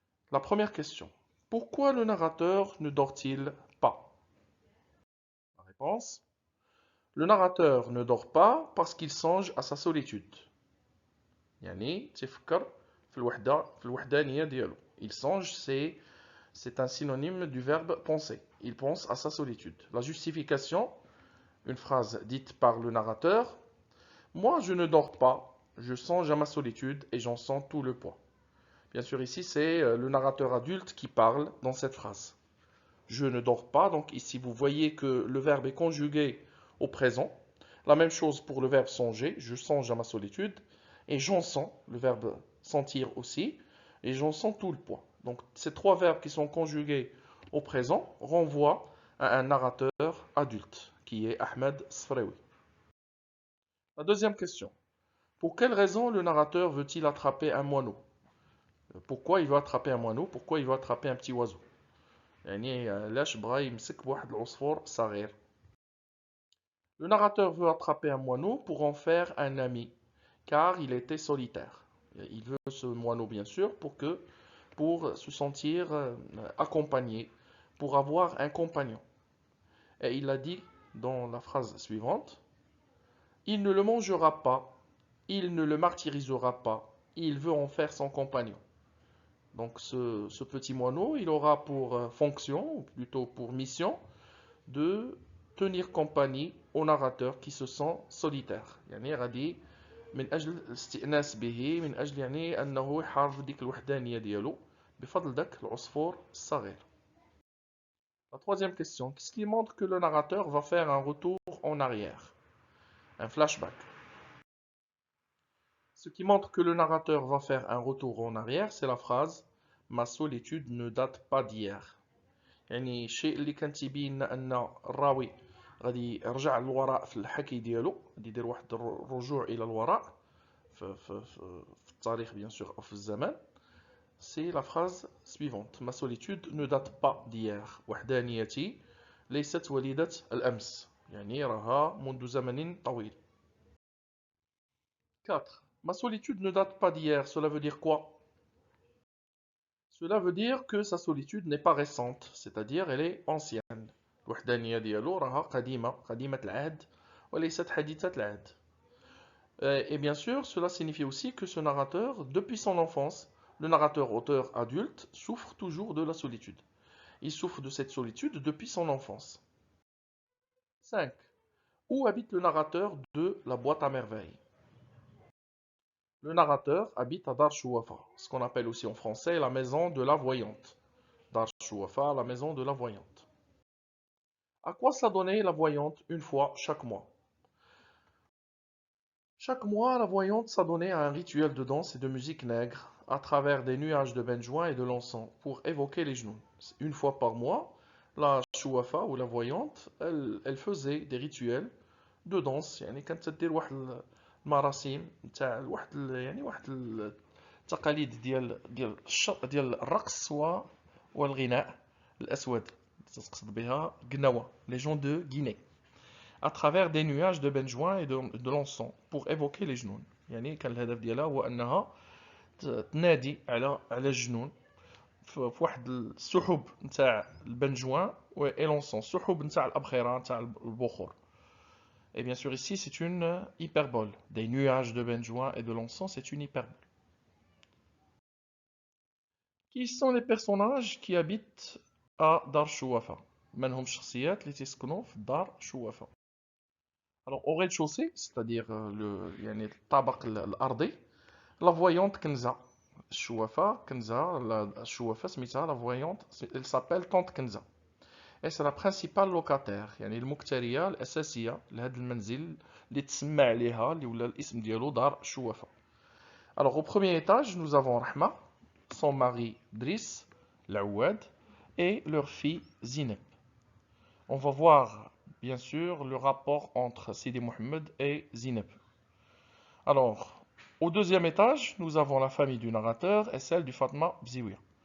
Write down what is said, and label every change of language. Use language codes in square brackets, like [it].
[fr] La première question. Pourquoi le narrateur ne dort-il pas? La réponse. Le narrateur ne dort pas parce qu'il songe à sa solitude. [ar] يعني تفكر في الوحدانية ديالو. [fr] Il songe, c'est un synonyme du verbe penser. Il pense à sa solitude. La justification, une phrase dite par le narrateur. Moi, je ne dors pas, je songe à ma solitude et j'en sens tout le poids. Bien sûr, ici, c'est le narrateur adulte qui parle dans cette phrase. Je ne dors pas, donc ici, vous voyez que le verbe est conjugué au présent. La même chose pour le verbe songer, je songe à ma solitude. Et j'en sens, le verbe sentir aussi, et j'en sens tout le poids. Donc, ces trois verbes qui sont conjugués au présent renvoient à un narrateur adulte, qui est Ahmed Sfrewi. La deuxième question. Pour quelle raison le narrateur veut-il attraper un moineau? Pourquoi il veut attraper un moineau? Pourquoi il veut attraper un petit oiseau? [ar] يعني علاش بغا يمسك بواحد العصفور صغير. [fr] Le narrateur veut attraper un moineau pour en faire un ami, car il était solitaire. Il veut ce moineau bien sûr pour se sentir accompagné, pour avoir un compagnon. Et il a dit dans la phrase suivante, il ne le mangera pas, il ne le martyrisera pas, il veut en faire son compagnon. Donc ce petit moineau, il aura pour fonction, ou plutôt pour mission, de tenir compagnie au narrateur qui se sent solitaire. [ar] يعني غادي من أجل الاستئناس به من أجل يعني أنه يحارب ديك الوحدانية ديالو بفضل داك العصفور الصغير. [fr] La troisième question, qu'est-ce qui montre que le narrateur va faire un retour en arrière? Un flashback. Ce qui montre que le narrateur va faire un retour en arrière, c'est la phrase Ma solitude ne date pas d'hier. [ar] يعني الشيء اللي كان تيبين لنا ان الراوي غادي يرجع للوراء في الحكي ديالو، غادي يدير واحد الرجوع الى الوراء في التاريخ بيان سور او في الزمان. [fr] سي لا فراز سويفونت ما solitude ne date pas d'hier. [ar] وحدانيتي ليست وليدة الأمس، يعني راها منذ زمن طويل. [fr] 4. Ma solitude ne date pas d'hier, cela veut dire quoi? Cela veut dire que sa solitude n'est pas récente, c'est-à-dire elle est ancienne. [ar] الوحدانية ديالو راها قديمة العهد وليست حديثة العهد. [fr] Et bien sûr, cela signifie aussi que ce narrateur, depuis son enfance, le narrateur auteur adulte, souffre toujours de la solitude. Il souffre de cette solitude depuis son enfance. 5. Où habite le narrateur de la boîte à merveilles? Le narrateur habite à Dar Chouafa, ce qu'on appelle aussi en français la maison de la voyante. Dar Chouafa, la maison de la voyante. À quoi s'adonnait la voyante une fois chaque mois? Chaque mois, la voyante s'adonnait à un rituel de danse et de musique nègre à travers des nuages de benjoin et de l'encens pour évoquer les genoux. Une fois par mois, la chouafa ou la voyante, elle faisait des rituels de danse. [ar] يعني كانت تدير واحد المراسيم نتاع واحد التقاليد ديال الرقص والغناء الأسود. تقصد بها قنوة [fr] les gens de Guinée à travers des nuages de benjoin et de l'encens pour évoquer les جنون. [ar] يعني كان الهدف ديالها هو أنها تنادي على الجنون في واحد السحب نتاع البنجوان [fr] et l'encens, [ar] السحب نتاع الأبخرة نتاع البخور. [fr] Et bien sûr ici c'est une hyperbole. Des nuages de benjoin et de l'encens, c'est une hyperbole. Qui sont les personnages qui habitent à Dar Chouafa? [ar] من هم الشخصيات اللي تسكنوا في دار شوافة؟ [fr] Alors au rez-de-chaussée, c'est-à-dire [ar] يعني الطابق الأرضي, [fr] la voyante Kenza. Chouafa, Kenza, la Chouafa [ar] سميتها [fr] la voyante, elle s'appelle Tante Kenza. Et c'est la principale locataire, [ar] يعني المكترية الأساسية لهذا المنزل اللي تسمى عليها اللي ولا الاسم ديالو دار شوافة. [fr] Alors au premier étage, nous avons Rahma, son mari Driss, l'Aouad, et leur fille Zineb. On va voir bien sûr le rapport entre Sidi Mohammed et Zineb. Alors, au deuxième étage, nous avons la famille du narrateur et celle du Fatma Bziouia.